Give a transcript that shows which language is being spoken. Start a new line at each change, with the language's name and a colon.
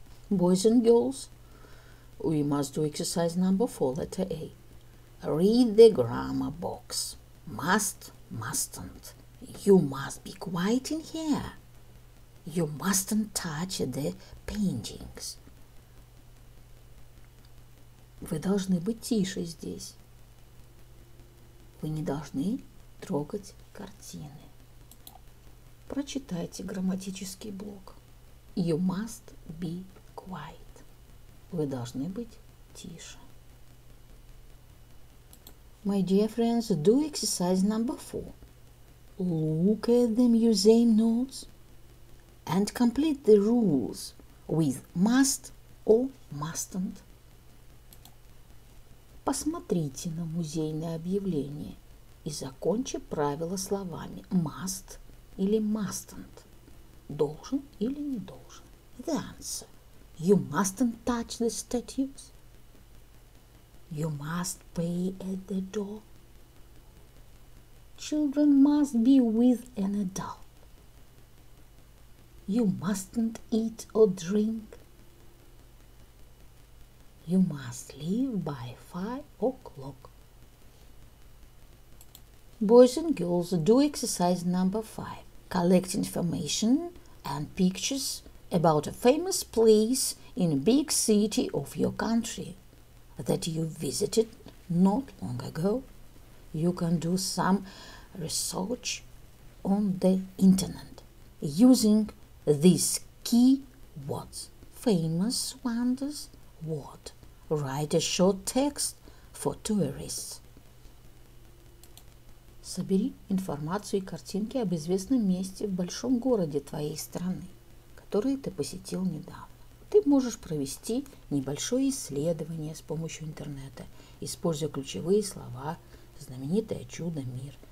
English: Boys and girls, we must do exercise number 4, letter A. Read the grammar box. Must, mustn't. You must be quiet in here. You mustn't touch the paintings.
Russian: Вы должны быть тише здесь. Вы не должны трогать картины. Прочитайте грамматический блок.
English: You must be quiet.
Russian: Вы должны быть тише.
English: My dear friends, do exercise number 4. Look at the museum notes and complete the rules with must or mustn't.
Russian: Посмотрите на музейное объявление и закончи правила словами must или mustn't. Должен или не должен.
English: The answer. You mustn't touch the statues. You must pay at the door. Children must be with an adult. You mustn't eat or drink. You must leave by 5 o'clock. Boys and girls, do exercise number 5. Collect information and pictures about a famous place in a big city of your country that you visited not long ago. You can do some research on the internet using these key words. Famous wonders, what? Write a short text for tourists.
Russian: Собери информацию и картинки об известном месте в большом городе твоей страны, который ты посетил недавно. Ты можешь провести небольшое исследование с помощью интернета, используя ключевые слова «знаменитое чудо мир».